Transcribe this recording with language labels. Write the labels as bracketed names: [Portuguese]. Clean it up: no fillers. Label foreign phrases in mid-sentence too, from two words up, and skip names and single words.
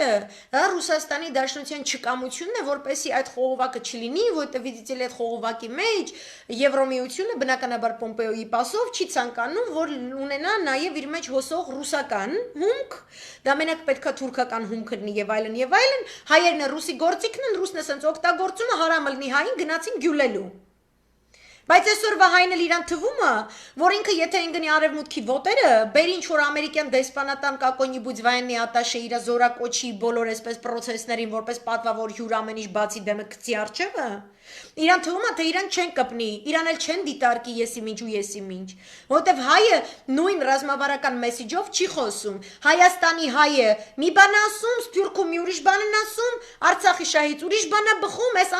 [Armenian] դա Ռուսաստանի Դաշնության չկամությունն է, որպեսի այդ խողովակը չլինի, որտեղ դիտել այդ խողովակի մեջ Եվրոմիությունը բնականաբար Պոմպեոյի պասով չի ցանկանում, որ ունենա նաեւ իր մեջ հոսող ռուսական հումք, դա մենակ պետքա թուրքական հումք լինի եւ այլն, հայերն է ռուսի գործիքն են, ռուսն է սենց օգտագործում, հարամը լինի հային գնացին գյուլելու։ Բայց այսօրվա հայն էլ իրան թվում է, որ ինքը եթե ընկնի արևմուտքի ոտերը, բերի ինչ որ ամերիկյան դեսպանատան [Russian] какой-нибудь военный [Armenian] ատաշե իր զորակոչի բոլոր այսպես պրոցեսներին որպես պատվավոր հյուր ամեն ինչ բացի դեմը գցի արջևը, իրան թվում է թե իրան չեն կպնի, իրան էլ չեն դիտարկի եսի ինչ ու եսի ինչ, որտեվ հայը նույն ռազմավարական մեսիջով չի խոսում, Հայաստանի հայը մի բան ասում, Սփյուռքում մի ուրիշ բան են ասում, Արցախի շահից ուրիշ բան է բխում, այս